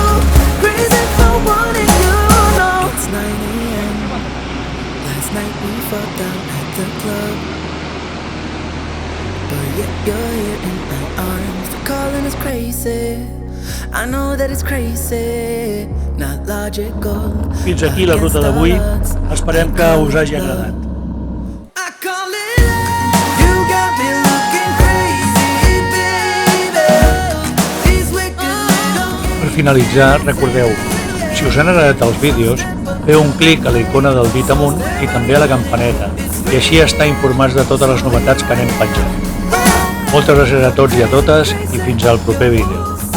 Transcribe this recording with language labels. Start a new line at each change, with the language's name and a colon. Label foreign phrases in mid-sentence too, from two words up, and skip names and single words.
English: Crazy for wanting you, no. It's 9 a.m. Last night we fought down at the club, but yet you're here in my arms. The calling is crazy. I know that it's crazy, not logical.
Catalan: Fins aquí la ruta d'avui. Esperem que us hagi agradat.
English: I call it love. You got me looking crazy, baby. These wicked little
Catalan: Per finalitzar, recordeu, si us han agradat els vídeos, feu un clic a la icona del dit amunt i també a la campaneta, i així estar informats de totes les novetats que anem penjant. Moltes gràcies a tots i a totes i fins al proper vídeo.